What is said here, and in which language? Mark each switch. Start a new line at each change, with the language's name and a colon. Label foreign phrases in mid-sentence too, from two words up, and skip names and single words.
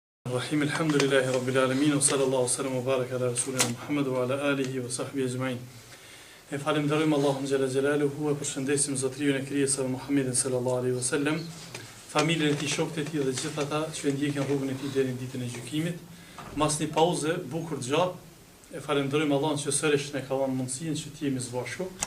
Arabic: رحيم الحمد لله رب العالمين وصلى الله سلم وبارك على رسولنا محمد وعلى آله وصحبه أجمعين.
Albanian: E falenderojmë Allahun
Arabic: جل جلاله
Albanian: e përshëndesim zotëriun e krijesave Muhammedin
Arabic: صلى الله عليه وسلم,
Albanian: familjen e tij, shokët e tij dhe gjithë ata që ndjekin rrugën e tij deri në ditën e gjykimit. Mas një pauze bukur gjatë, e falenderojmë Allahun që sërish ne ka dhënë mundësinë që të jemi së bashku.